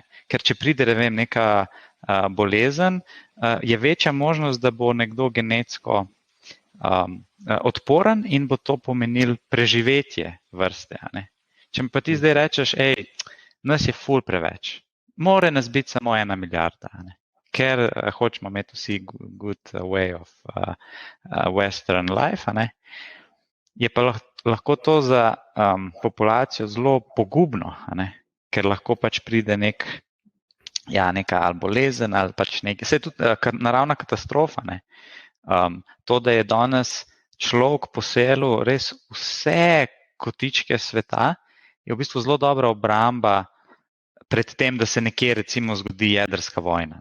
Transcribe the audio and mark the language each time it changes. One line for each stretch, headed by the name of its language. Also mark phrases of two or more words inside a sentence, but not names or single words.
Slovenian: Ker če pride, ne vem, neka bolezen, je večja možnost, da bo nekdo genetsko odporen in bo to pomenil preživetje vrste. Ne? Če mi pa ti zdaj rečeš, nas je ful preveč, mora nas biti samo 1 milijarda, ne? Ker hočemo imeti vsi
English: good way of western life,
Slovenian: ne? Je pa lahko to za populacijo zelo pogubno, ne? Ker lahko pač pride neka ali bolezen ali pač nekaj. Saj je tudi naravna katastrofa. Ne? To, da je danes človek poselil res vse kotičke sveta, je v bistvu zelo dobra obramba pred tem, da se nekje recimo zgodi jedrska vojna.